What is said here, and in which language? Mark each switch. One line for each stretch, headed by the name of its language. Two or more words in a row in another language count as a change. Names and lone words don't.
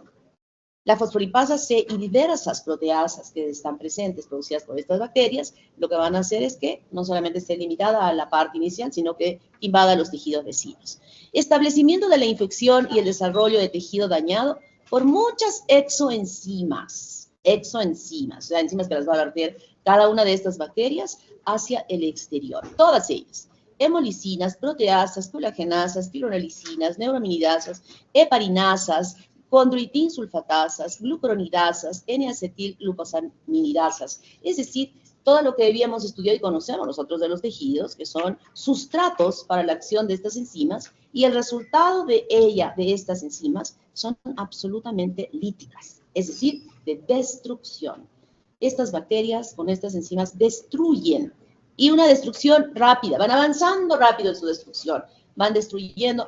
Spanish: La fosfolipasa C y diversas proteasas que están presentes producidas por estas bacterias, lo que van a hacer es que no solamente esté limitada a la parte inicial, sino que invada los tejidos vecinos. Establecimiento de la infección y el desarrollo de tejido dañado por muchas exoenzimas, o sea, enzimas que las va a verter cada una de estas bacterias hacia el exterior, todas ellas. Hemolicinas, proteasas, colagenasas, fibronolicinas, neurominidasas, heparinasas, condroitinsulfatasas, glucuronidasas, N-acetilglucosaminidasas, es decir, todo lo que debíamos estudiar y conocemos nosotros de los tejidos, que son sustratos para la acción de estas enzimas, y el resultado de estas enzimas, son absolutamente líticas, es decir, de destrucción. Estas bacterias con estas enzimas destruyen, y una destrucción rápida, van avanzando rápido en su destrucción, van destruyendo.